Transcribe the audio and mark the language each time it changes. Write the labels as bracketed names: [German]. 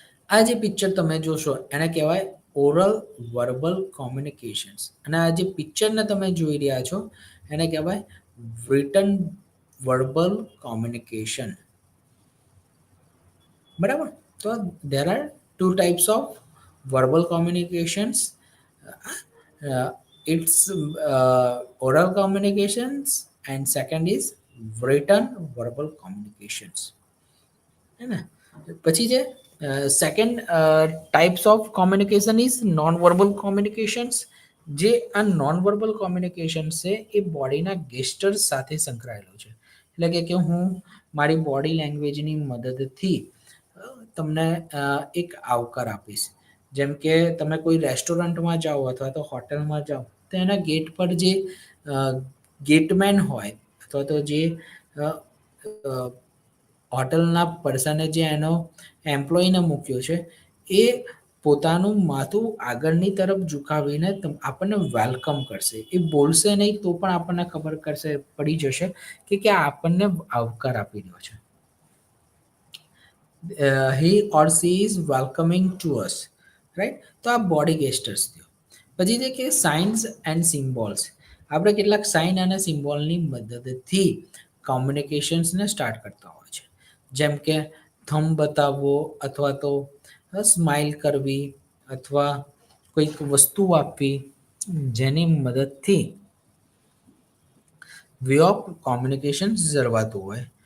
[Gujarati] આ જે પિક્ચર તમે જોશો એને કહેવાય ઓરલ વર્બલ કોમ્યુનિકેશન્સ. અને આ જે પિક્ચરને તમે જોઈ રહ્યા છો એને કહેવાય રિટન વર્બલ કોમ્યુનિકેશન. બરાબર. [English] તો there are two types of verbal communications. It's oral communications and second is written verbal communications. [Hindi] है ना. [Gujarati] પછી છે [English] Second types of communication is non verbal communications. [Gujarati] જે આ નોન વર્બલ કોમ્યુનિકેશન છે એ બોડીના ગેસ્ટર્સ સાથે સંકળાયેલો છે. એટલે કે હું મારી બોડી લેંગ્વેજની મદદથી તમને એક આવકાર આપીશ. જેમ કે તમે કોઈ રેસ્ટોરન્ટમાં જાઓ અથવા તો હોટલમાં જાઓ તો એના ગેટ પર જે ગેટમેન હોય અથવા તો જે હોટલના પર્સને જે એનો એમ્પ્લોયીને મૂક્યો છે એ પોતાનું માથું આગળની તરફ ઝુકાવીને આપણને વેલકમ કરશે. એ બોલશે નહીં તો પણ આપણને ખબર પડી જશે કે આ આપણને આવકાર આપી રહ્યો છે. [English] he or she is welcoming to us, right? [Gujarati] તો આ બોડી ગેસ્ટર્સ થયો. પછી છે કે સાઇન્સ એન્ડ સિમ્બોલ્સ. આપણે કેટલાક સાઇન અને સિમ્બોલની મદદથી કોમ્યુનિકેશન્સને સ્ટાર્ટ કરતા હોય છે. જેમ કે થંબ બતાવવો અથવા તો સ્માઇલ કરવી અથવા કોઈક વસ્તુ આપવી, જેની મદદથી [English] way of communication [Gujarati] જળવાતું હોય.